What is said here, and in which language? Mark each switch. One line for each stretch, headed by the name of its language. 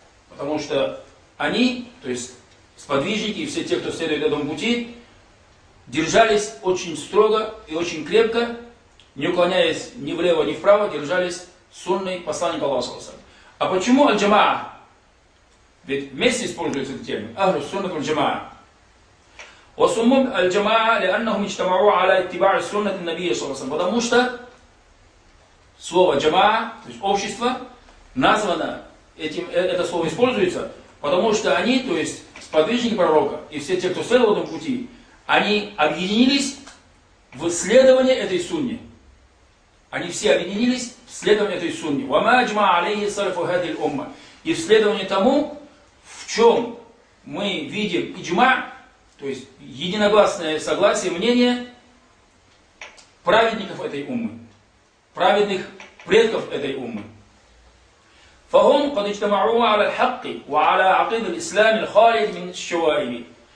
Russian: Потому что они, то есть сподвижники и все те, кто следует этому пути, держались очень строго и очень крепко, не уклоняясь ни влево, ни вправо, держались сунны посланника Аллаха. А почему «Аль-джамаа»? Ведь вместе используется этот термин «Ахлю суннату аль-джамаа».
Arabic: وسموا الجماعة لأنهم اجتمعوا على اتباع السنة النبي صلى الله عليه وسلم.
Russian: Потому что слово جماعة, то есть общество, названо этим, это слово используется, потому что они, то есть сподвижники пророка и все те, кто следовал этому пути, они объединились в следовании этой сунне. Они все объединились в следовании этой сунне.
Arabic: وما أجمع عليه صرف هذه الأمة.
Russian: И в следовании тому, в чем мы видим иджма, то есть единогласное согласие, мнение праведников этой уммы, праведных предков этой уммы.
Arabic: فَهُمْ قَدْ اجْتَمَعُوا عَلَى الْحَقِّ وَعَلَى عَقِيدَ الْإِسْلَامِ الْخَالِدِ مِنْ الشَّوَائِبِ.